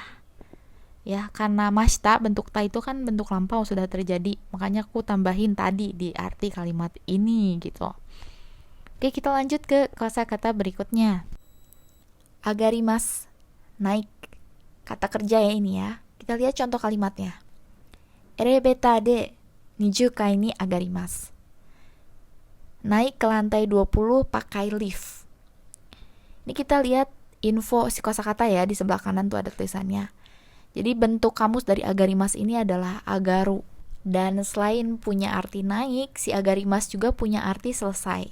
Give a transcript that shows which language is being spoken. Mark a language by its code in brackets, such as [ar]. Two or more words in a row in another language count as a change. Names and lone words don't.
[id] Ya, karena mashita bentuk ta itu kan bentuk lampau sudah terjadi, makanya aku tambahin tadi di arti kalimat ini gitu. Oke, kita lanjut ke kosakata berikutnya. Agarimas, naik. Kata kerja ya ini ya. Kita lihat contoh kalimatnya. [ja] エレベーターで 20 階に上がります. [id] Naik ke lantai 20 pakai lift. Ini kita lihat info si kosakata ya, di sebelah kanan tuh ada tulisannya. Jadi bentuk kamus dari agarimas ini adalah agaru. Dan selain punya arti naik, si agarimas juga punya arti selesai.